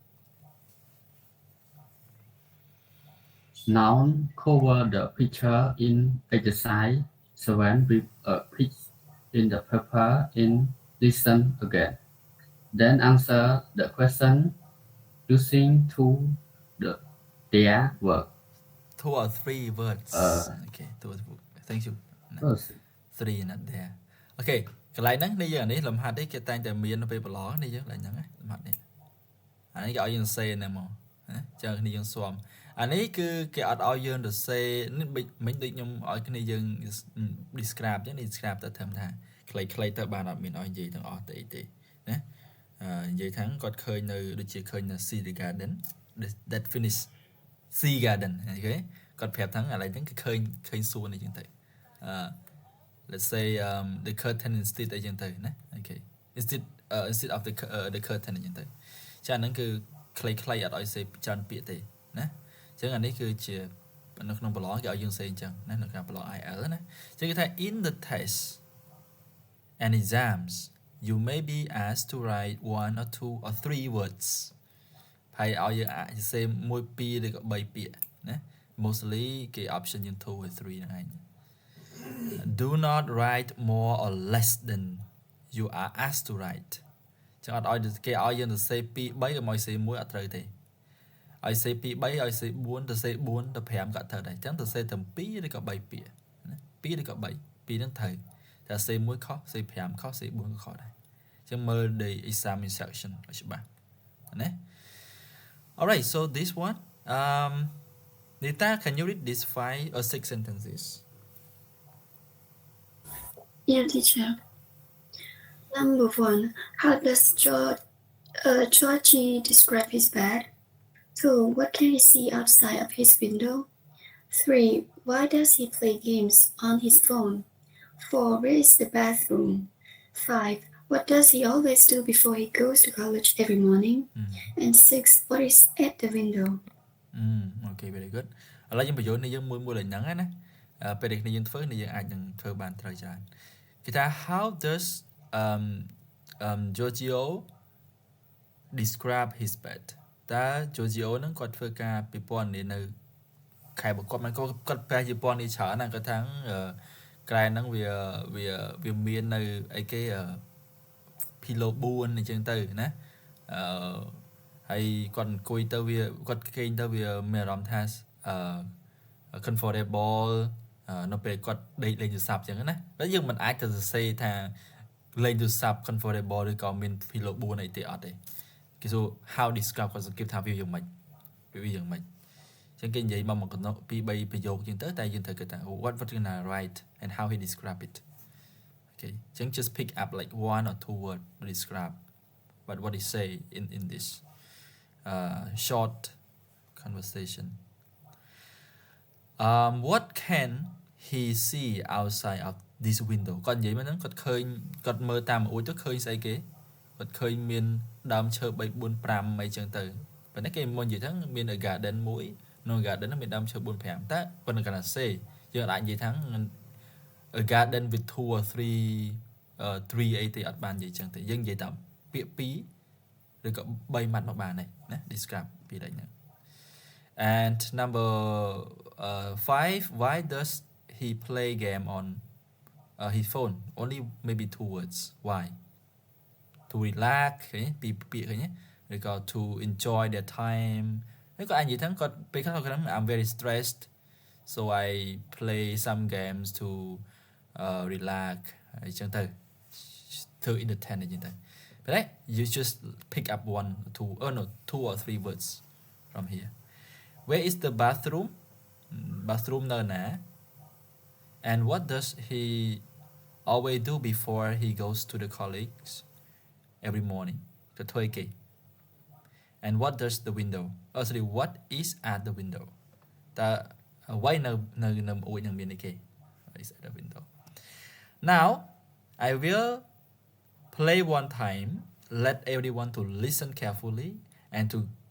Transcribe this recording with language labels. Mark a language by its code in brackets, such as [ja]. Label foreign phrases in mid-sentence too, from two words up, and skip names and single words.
[en] Now cover the picture in exercise 7 with a piece in the paper and listen again. Then answer the question using their word. 2 or 3 words. Okay, 2 or 3. Thank you. First, 3 not there. [km] Okay, កន្លែងហ្នឹងនេះយើងនេះលំហាត់នេះគេតែងតែមាននៅពេលប្រឡងនេះយើងឡើងហ្នឹងលំហាត់នេះអានេះគេឲ្យយើងសេហ្នឹងមកណាចឹងគ្នាយើងស៊ាំអានេះគឺគេអត់ឲ្យយើងទៅសេនេះមិនដូចខ្ញុំឲ្យគ្នាយើង describe ចឹង describe ទៅត្រឹមថាខ្លីៗទៅបានអត់មានឲ្យនិយាយទាំងអ ស់ទៅអីទេណានិយាយថាគាត់ឃើញនៅដូចជាឃើញនៅ [en] see the garden that finish see garden [km] អូខេគាត់ប្រាប់ថាឥឡូវហ្នឹងគឺឃើញសួនអីចឹងទៅ [en] let's say the curtain instead [km] អីចឹងទៅណា [en] okay instead of the curtain [km] អីចឹងទៅចាហ្នឹងគឺខ្លីៗអត់ឲ្យសេច្រើនពាក្យទេណាចឹង អានេះគឺជានៅក្នុងប្រឡងគេឲ្យយើងសេអញ្ចឹងណានៅក្នុងប្រឡង IL ណាចឹងគេថា [en] in the test and exams you may be asked to write 1 or 2 or 3 words [km] ហើយ ឲ្យយើងអាចសេ1 2ឬក៏3ពាក្យណា mostly គេ option យើង2 or 3ហ្នឹងឯង [en] do not write more or less than you are asked to write [km] ចឹងអត់ឲ្យគេឲ្យយើងទៅសេ2 3ក៏មកសេ1អត់ត្រូវទេឲ្យសេ2 3ឲ្យសេ4ទៅសេ4ទៅ5ក៏អត់ត្រូវដែរចឹងទៅសេតែ2ឬក៏3ពាក្យណា2ឬក៏3 2ហ្នឹងត្រូវតែសេ1ខុសសេ5ខុសសេ4ក៏ខុសដែរចឹងមើល [en] the exam instruction [km] ឲ្យច្បាស់ណា [en] Alright, so this one Nita, can you read these 5 or 6 sentences? Yeah, teacher. Number 1. How does Georgie describe his bed? 2. What can he see outside of his window? 3. Why does he play games on his phone? 4. Where is the bathroom? 5. What does he always do before he goes to college every morning? And 6. What is at the window? Okay, very good. [km] ឥឡូវយើងបញ្យល់នេះយើងមួយឡើងហ្នឹងណាពេលដែលគ្នាយើងធ្វើនេះយើងអាចនឹងធ្វើបានត្រូវច្រើនគេថា [en] how does Giorgio describe his bed [km] តើ Giorgio ហ្នឹងគាត់ធ្វើការពិពណ៌នានៅខែ បកមិនគាត់ប្រែជាពណ៌នាច្រើនណាគាត់ថាក្រែហ្នឹងវាមាននៅអីគេ pillow 4អញ្ចឹងទៅណាហើយគាត់អង្គុយទៅវាគាត់គេង ទៅវាមានអារម្មណ៍ថាcomfortable នៅពេលគាត់ដេកលេងទូរស័ព្ទអញ្ចឹងណាតែយើងមិនអាចទៅសរសេរថាលេ ងទូរស័ព្ទ comfortable ឬក៏មាន pillow 4អីទេអត់ទេគេសួរ [en] how describe [km] គាត់សង្កេតថាវាយ៉ាងម៉េចវាយ៉ាងម៉េចអញ្ចឹងគេនិយាយមកកណ្ដោ2 3ប្រយោគអញ្ចឹងទៅតែយើងត្រូវគិតថា [en] what gonna write and how he describe it okay [km] អញ្ចឹង [en] just pick up like 1 or 2 word to describe what he say in this short conversation what can he see outside of this window [km] គាត់និយាយមកហ្នឹងគាត់ឃើញគាត់មើលតាមអួយទៅឃើញស្អីគេ គាត់ឃើញមានដើមឈើ3 4 5អីចឹងទៅប៉ុន្តែគេមកនិយាយថាមាន garden មួយក្នុង garden ហ្នឹងមានដើមឈើ 4 5 តែប៉ុន្តែគាត់ថាសេយើងអាចនិយាយថា [en] a garden with 2 or 3 tree [km] អីទេអត់បាននិយាយចឹងទេយើងនិយាយតាមពាក្យ2ឬក៏3ម៉ាត់មកបានហើយណា describe ពីដូចហ្នឹង [en] and number 5 why does he play game on his phone only maybe 2 words why to relax [km] ឃើញពីពាក្យឃើញឬក៏ [en] to enjoy their time ហើយ [km] ក៏អាចនិយាយថាគាត់ពេលគាត់ [en] I'm very stressed so I play some games to relax [km] អញ្ចឹងទៅធ្វើ entertain អញ្ចឹងទៅ [en] but you just pick up 2 or 3 words from here where is the bathroom នៅណា and what does he always do before he goes to the college every morning [km] ទៅធ្វើគេ [en] and what does the window sorry what is at the window [km] តើអ្វីនៅអួយនឹងមានអីគេ [en] what is at the window now I will play one time let everyone to listen carefully and to